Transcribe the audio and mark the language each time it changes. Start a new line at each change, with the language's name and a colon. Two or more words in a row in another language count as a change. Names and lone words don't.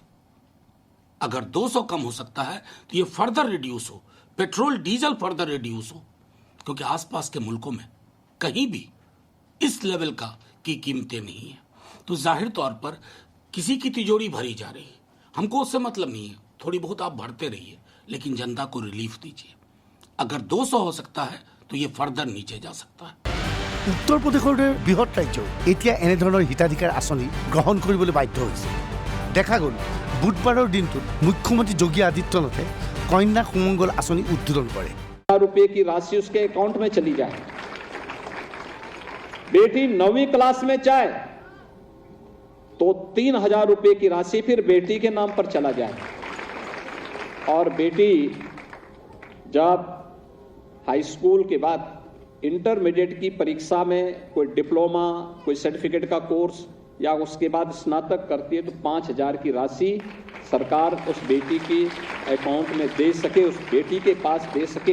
Hindi: अगर 200 कम हो सकता है तो ये
English: further reduce
Hindi: हो,
English: petrol diesel further reduce
Hindi: हो, क्योंकि आसपास के मुल्कों में कहीं भी इस लेवल का की कीमतें नहीं है। तो जाहिर तौर पर किसी की तिजोरी भरी जा रही है। हमको उससे मतलब नहीं है, थोड़ी बहुत आप भरते रहिए, लेकिन जनता को रिलीफ दीजिए। अगर 200 हो सकता है तो ये फर्दर नीचे जा सकता है।
Assamese: উত্তৰ প্ৰদেশৰ দৰে বৃহৎ ৰাজ্য এতিয়া এনেধৰণৰ হিতাধিকাৰ আঁচনি গ্ৰহণ কৰিবলৈ বাধ্য হৈছে। দেখা গ'ল বুধবাৰৰ দিনটোত মুখ্যমন্ত্ৰী যোগী আদিত্যনাথে কন্যা সুমংগল আঁচনি উদ্বোধন কৰে।
Hindi: रुपए की राशि उसके अकाउंट में चली जाए। बेटी 9वीं क्लास में जाए तो 3,000 रुपए की राशि फिर बेटी के नाम पर चला जाए। और बेटी जब
English: high school
Hindi: के बाद इंटरमीडिएट की परीक्षा में कोई डिप्लोमा, कोई सर्टिफिकेट का कोर्स या उसके बाद स्नातक करती है तो 5,000 की राशि सरकार उस बेटी की अकाउंट में दे सके, उस बेटी के पास दे सके।